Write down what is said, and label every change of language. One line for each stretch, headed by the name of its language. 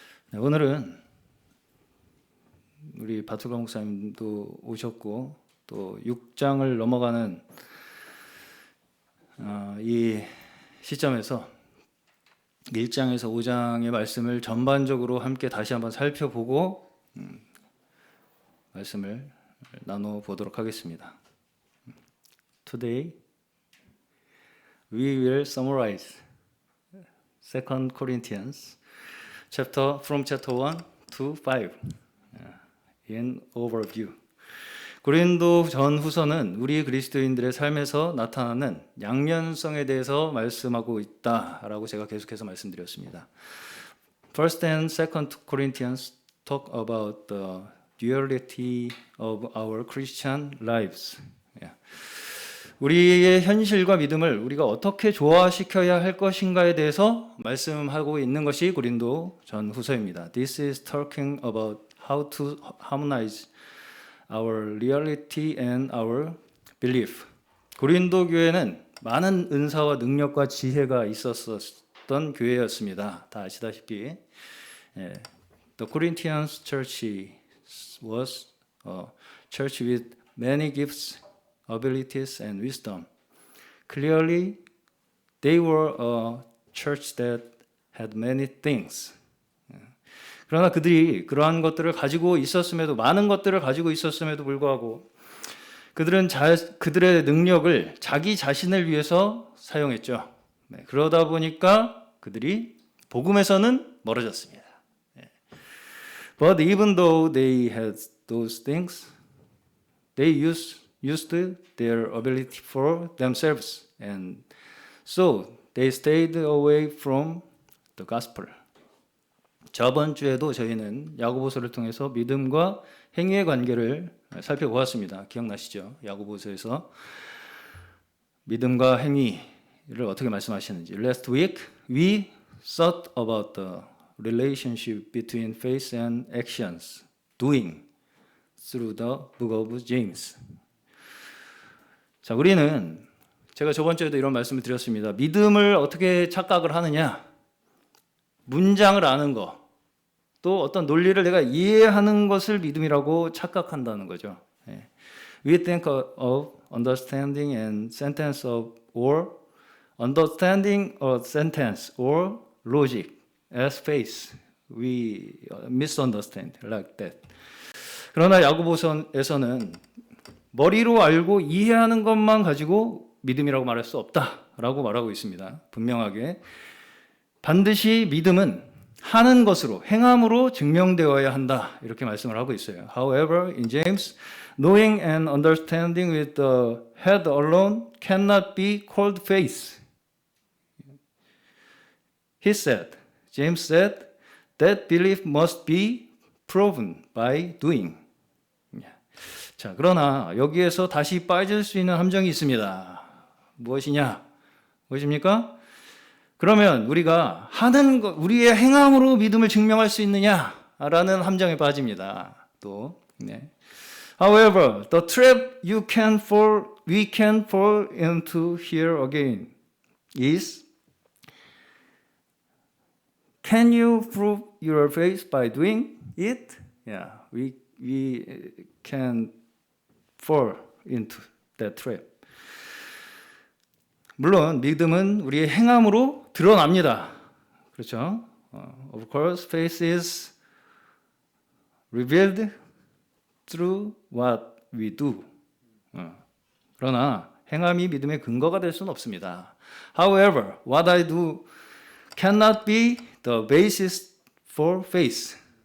Korean: 네, 오늘은 우리 바툴가 목사님도 오셨고 또 6장을 넘어가는 이 시점에서 1장에서 5장의 말씀을 전반적으로 함께 다시 한번 살펴보고 말씀을 나눠보도록 하겠습니다.
English: Today we will summarize 2 Corinthians from chapter 1 to 5 in overview.
Korean: 고린도 전후서는 우리 그리스도인들의 삶에서 나타나는 양면성에 대해서 말씀하고 있다라고 제가 계속해서 말씀드렸습니다.
English: First and Second Corinthians talk about the duality of our Christian lives.
Korean: 우리의 현실과 믿음을 우리가 어떻게 조화시켜야 할 것인가에 대해서 말씀하고 있는 것이 고린도 전후서입니다.
English: This is talking about how to harmonize our reality and our belief.
Korean: 고린도 교회는 많은 은사와 능력과 지혜가 있었던 교회였습니다. 다 아시다시피
English: The Corinthians church was a church with many gifts, abilities and wisdom. Clearly, they were a church that had many things.
Korean: 그러나 그들이 그러한 것들을 가지고 있었음에도 많은 것들을 가지고 있었음에도 불구하고 그들은 그들의 능력을 자기 자신을 위해서 사용했죠. 네, 그러다 보니까 그들이 복음에서는 멀어졌습니다. 네.
English: But even though they had those things, they used their ability for themselves, and so they stayed away from the gospel.
Korean: 저번 주에도 저희는 야고보서를 통해서 믿음과 행위의 관계를 살펴보았습니다. 기억나시죠? 야고보서에서 믿음과 행위를 어떻게 말씀하시는지.
English: Last week we thought about the relationship between faith and actions, doing, through the book of James.
Korean: 자, 우리는 제가 저번 주에도 이런 말씀을 드렸습니다. 믿음을 어떻게 착각을 하느냐? 문장을 아는 거, 또 어떤 논리를 내가 이해하는 것을 믿음이라고 착각한다는 거죠.
English: We think of understanding and sentence of or understanding a sentence or logic as faith. We misunderstand like that.
Korean: 그러나 야고보서에서는 머리로 알고 이해하는 것만 가지고 믿음이라고 말할 수 없다라고 말하고 있습니다. 분명하게 반드시 믿음은 하는 것으로, 행함으로 증명되어야 한다 이렇게 말씀을 하고 있어요.
English: However, in James, knowing and understanding with the head alone cannot be called faith. He said, James said, that belief must be proven by doing.
Korean: 자, 그러나 여기에서 다시 빠질 수 있는 함정이 있습니다. 무엇이냐? 무엇입니까? 그러면 우리가 하는 것, 우리의 행함으로 믿음을 증명할 수 있느냐라는 함정에 빠집니다. 또, 네.
English: However, the trap we can fall into here again is, can you prove your faith by doing it? Yeah, we can fall into that trap.
Korean: 물론 믿음은 우리의 행함으로 드러납니다. 그렇죠?
English: Of course, faith is revealed through what we do.
Korean: 그러나 행함이 믿음의 근거가 될 수는 없습니다.
English: However, what I do cannot be the basis for faith.